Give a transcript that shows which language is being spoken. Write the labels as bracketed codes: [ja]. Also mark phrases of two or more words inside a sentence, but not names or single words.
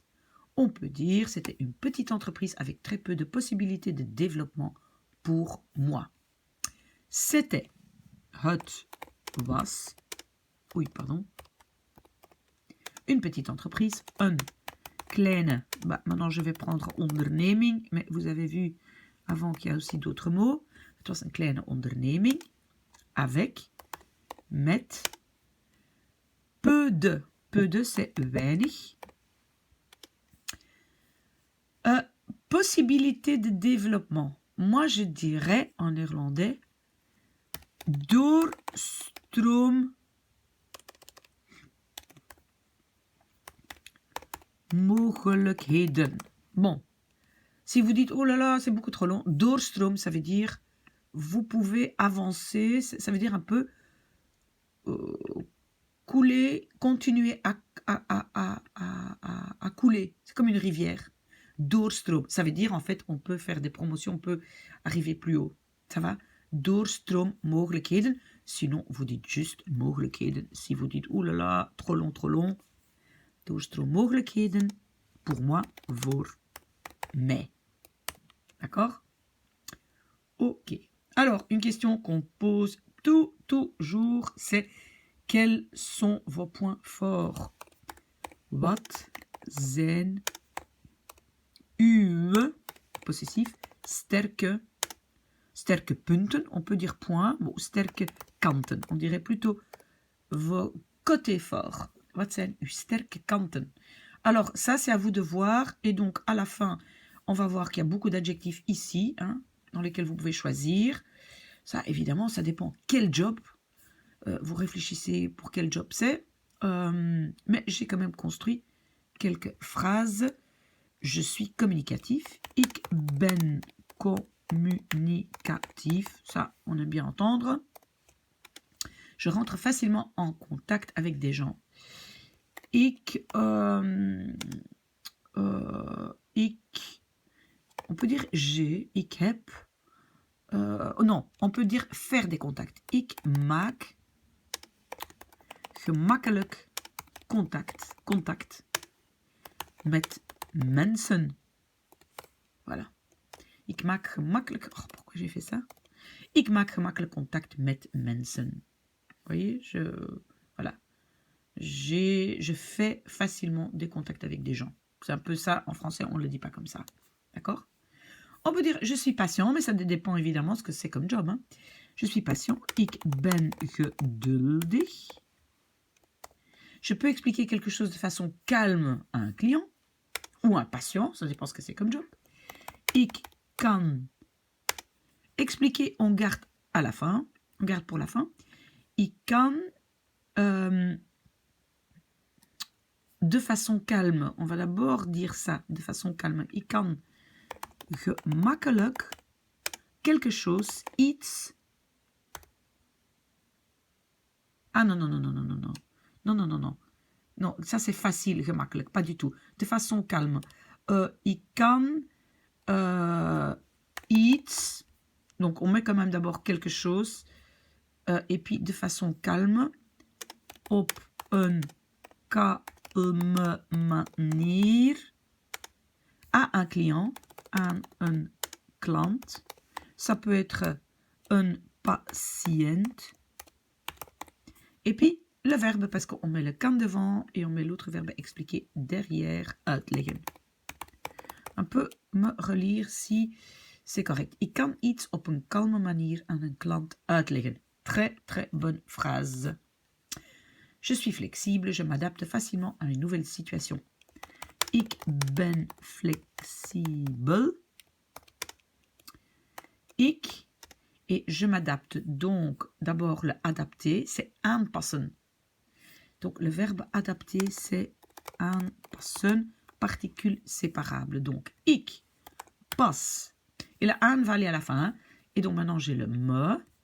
[fr] On peut dire, c'était une petite entreprise avec très peu de possibilités de développement pour moi. C'était, [nl] het was, [fr] une petite entreprise, [nl] een kleine, [fr] maintenant je vais prendre onderneming, mais vous avez vu avant qu'il y a aussi d'autres mots. [nl] Het was een kleine onderneming, [fr] avec, met, peu de. Peu de, c'est weinig. Possibilité de développement. Moi, je dirais en néerlandais, [nl] doorstroom mogelijkheden. [fr] Bon, si vous dites, oh là là, c'est beaucoup trop long, doorstroom, ça veut dire, vous pouvez avancer, ça veut dire un peu couler, continuer à couler. C'est comme une rivière. Doorstroom, ça veut dire, en fait, on peut faire des promotions, on peut arriver plus haut. Ça va? [nl] Doorstroom mogelijkheden. [fr] Sinon, vous dites juste mogelijkheden. Si vous dites, oh là là, trop long, Doorstroommogelijkheden, pour moi, [nl] voor mij. [fr] D'accord? Ok. Alors, une question qu'on pose toujours, c'est quels sont vos points forts? [nl] Wat zijn uw, possessif, sterke punten, [fr] on peut dire points, bon, [nl] sterke kanten, [fr] on dirait plutôt vos côtés forts. [nl] Wat zijn uw sterke kanten? [fr] Alors, ça, c'est à vous de voir. Et donc, à la fin, on va voir qu'il y a beaucoup d'adjectifs ici, hein, dans lesquels vous pouvez choisir. Ça, évidemment, ça dépend quel job. Vous réfléchissez pour quel job c'est. Mais j'ai quand même construit quelques phrases. Je suis communicatif. [nl] Ik ben communicatif. [fr] Ça, on aime bien entendre. Je rentre facilement en contact avec des gens. On peut dire j'ai, [nl] ik heb. [fr] Non, on peut dire faire des contacts. [nl] Ik maak gemakkelijk contact met mensen. Voilà. Ik maak gemakkelijk... [fr] Oh, pourquoi j'ai fait ça? [nl] Ik maak gemakkelijk contact met mensen. [fr] Vous voyez, voilà. Je fais facilement des contacts avec des gens. C'est un peu ça, en français, on ne le dit pas comme ça. D'accord? On peut dire je suis patient, mais ça dépend évidemment ce que c'est comme job. Hein. Je suis patient. [nl] Ik ben geduldig. [fr] Je peux expliquer quelque chose de façon calme à un client ou un patient, ça dépend ce que c'est comme job. [nl] Ik kan [fr] expliquer, on garde à la fin, on garde pour la fin. [nl] Ik kan [fr] de façon calme, on va d'abord dire ça de façon calme. [nl] Ik kan gemakkelijk [fr] quelque chose, [nl] iets. [fr] Ah non, non, non, non, non, non, non. Non, non, non, non. Non, ça c'est facile, gemakkelijk, pas du tout. De façon calme. [nl] Ik kan iets. [fr] Donc on met quand même d'abord quelque chose. Et puis de façon calme. [nl] Op een kalme manier. [fr] À un client. [nl] Aan een klant. [fr] Ça peut être [nl] een patiënt. [fr] Et puis le verbe, parce qu'on met le kan devant et on met l'autre verbe expliquer derrière, uitleggen. Un peu me relire si c'est correct. [nl] Ik kan iets op een kalme manier aan een klant uitleggen. [fr] Très, très bonne phrase. Je suis flexible, je m'adapte facilement à une nouvelle situation. [nl] Ik ben flexibel. Ik, [fr] et je m'adapte. Donc, d'abord, le adapter, c'est aanpassen. Donc, le verbe adapter, c'est aanpassen, particule séparable. [nl] Donc, ik pas. [fr] Et le aan va aller à la fin. Hein? Et donc, maintenant, j'ai le me.